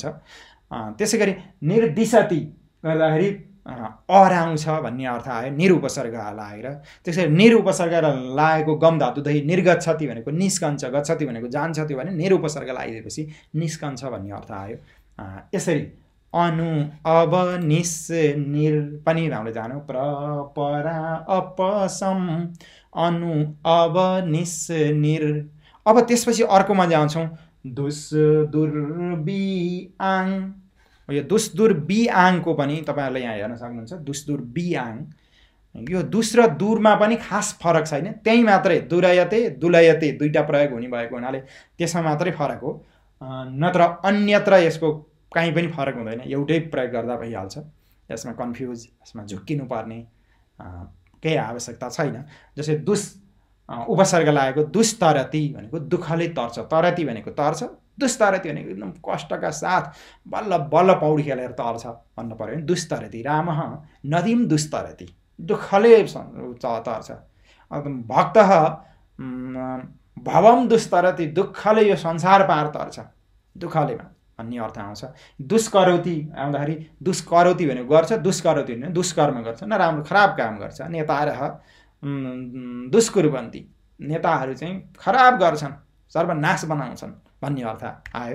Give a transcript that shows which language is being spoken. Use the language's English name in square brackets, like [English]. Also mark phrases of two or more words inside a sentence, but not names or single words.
[Nepali] त्यसै गरी निर्दिशति गर्दाखेरि अर आउँछ भन्ने अर्थ आयो, निर उपसर्ग लगाएर। त्यसरी निर उपसर्ग लागेको गम धातुदेखि निर्गच्छति भनेको निस्कन्छ, गच्छति भनेको जान्छ थियो भने निर उपसर्ग लगाइदिएपछि निस्कन्छ भन्ने अर्थ आयो। यसरी अनु अब निस निर पनि हामीले जान्यौँ। [Sanskrit] प्र परा अपसम अनु अब निस निर। [Nepali] अब त्यसपछि अर्कोमा जान्छौँ, दुस दुर बि आङ। यो दुस दुर बि आङको पनि तपाईँहरूले यहाँ हेर्न सक्नुहुन्छ, दुस दुर बि आङ। यो दुस र दुरमा पनि खास फरक छैन, त्यही मात्रै दुलयते दुलयते दुईटा प्रयोग हुने भएको हुनाले त्यसमा मात्रै फरक हो, नत्र अन्यत्र यसको कहीँ पनि फरक हुँदैन, एउटै प्रयोग गर्दा भइहाल्छ। यसमा कन्फ्युज, यसमा झुक्किनु पर्ने केही आवश्यकता छैन। जस्तै दुस उपसर्ग लागेको दुस्तरति भनेको दुःखले तर्छ, तरति भनेको तर्छ, दुस्तरति भनेको एकदम कष्टका साथ बल्ल बल्ल पौडी खेलेर तर्छ भन्नु पर्यो भने दुस्तरति। [Sanskrit] रामः नदीम दुस्तरति, [Nepali] दुःखले तर्छ। [Sanskrit] भक्त भवम दुस्तरति, [Nepali] दुःखले यो संसार पार तर्छ, दुःखलेमा भन्ने अर्थ आउँछ। दुष्करोति आउँदाखेरि दुष्करोति भनेको गर्छ, दुष्करोति भने दुष्कर्म गर्छ, नराम्रो खराब काम गर्छ। [Sanskrit] नेतारः दुष्कुर्वन्ति, [Nepali] नेताहरू चाहिँ खराब गर्छन्, सर्वनाश बनाउँछन् भन्ने अर्थ आयो।